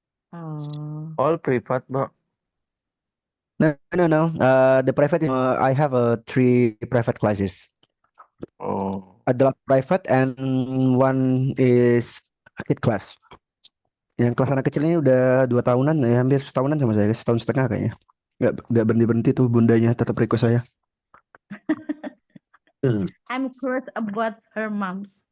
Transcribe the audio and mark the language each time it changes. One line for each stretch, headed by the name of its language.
English: oh, all privat, bro. No, no, no. The private, I have 3 private classes. Oh, Adult private and one is kid class.
Indonesian: Yang kelas anak kecil ini udah 2 tahunan, ya, hampir setahunan sama saya, setahun setengah kayaknya. Nggak berhenti tuh bundanya tetap request saya. Hmm.
English: I'm curious about her moms.